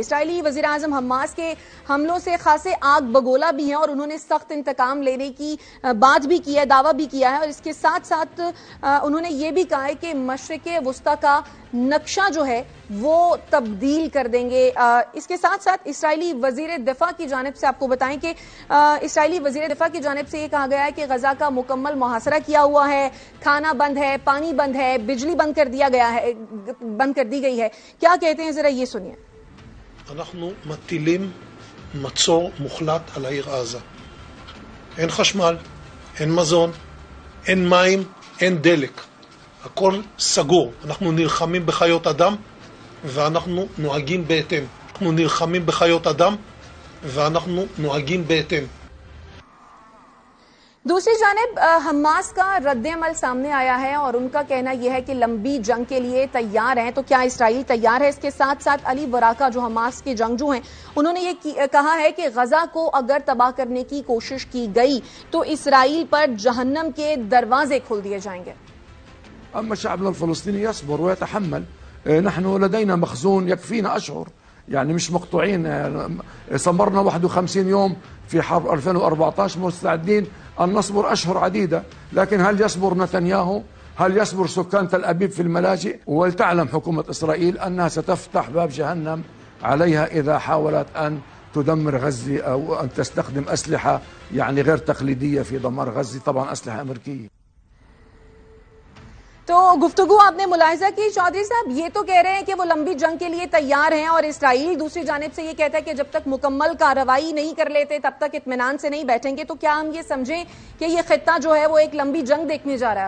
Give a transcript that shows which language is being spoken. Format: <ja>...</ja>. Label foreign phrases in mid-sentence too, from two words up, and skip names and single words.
<ur>اسرائیلی وزیر اعظم حماس کے حملوں سے خاصے آگ بگولا بھی ہیں اور انہوں نے سخت انتقام لینے کی بات بھی کی ہے، دعویٰ بھی کیا ہے اور اس کے ساتھ ساتھ انہوں نے یہ بھی کہا ہے کہ مشرق وسطیٰ کا نقشہ جو ہے وہ تبدیل کر دیں گے. اس کے ساتھ ساتھ اسرائیلی وزیر دفاع کی جانب سے آپ کو بتائیں کہ اسرائیلی وزیر دفاع کی جانب سے یہ کہا گیا ہے کہ غزہ کا مکمل محاصرہ کیا ہوا ہے، کھانا بند ہے، پانی بند ہے، بجلی بند کر دی گئی ہے. کیا کہتے ہیں ذرا یہ سنیے.</ur> <he>אנחנו מטילים מצור מוחלט על העיר עזה. אין חשמל, אין מזון, אין מים, אין דלק. הכל סגור. אנחנו נלחמים בחיות אדם ואנחנו נוהגים בהתאם. אנחנו נלחמים בחיות אדם ואנחנו נוהגים בהתאם.</he> <ur>دوسری جانب حماس کا ردِ عمل سامنے آیا ہے اور ان کا کہنا یہ ہے کہ لمبی جنگ کے لیے تیار ہیں. تو کیا اسرائیل تیار ہے? اس کے ساتھ ساتھ علی ورکہ جو حماس کے جنگجو ہیں انہوں نے یہ کہا ہے کہ غزہ کو اگر تباہ کرنے کی کوشش کی گئی تو اسرائیل پر جہنم کے دروازے کھول دیے جائیں گے.</ur> <ar>أما شعبنا الفلسطيني يصبر ويتحمل. نحن لدينا مخزون يكفينا أشهر، يعني مش مقطوعين. صبرنا 51 يوم في حرب 2014، مستعدين أن نصبر أشهر عديدة. لكن هل يصبر نتنياهو؟ هل يصبر سكان تل أبيب في الملاجئ؟ ولتعلم حكومة إسرائيل أنها ستفتح باب جهنم عليها إذا حاولت أن تدمر غزة أو أن تستخدم أسلحة يعني غير تقليدية في دمار غزة، طبعا أسلحة أمريكية.</ar> <ur>تو گفتگو آپ نے ملاحظہ کی چودھری صاحب، یہ تو کہہ رہے ہیں کہ وہ لمبی جنگ کے لیے تیار ہیں اور اسرائیل دوسری جانب سے یہ کہتا ہے کہ جب تک مکمل کارروائی نہیں کر لیتے تب تک اطمینان سے نہیں بیٹھیں گے. تو کیا ہم یہ سمجھیں کہ یہ خطہ جو ہے وہ ایک لمبی جنگ دیکھنے جا رہا ہے?</ur>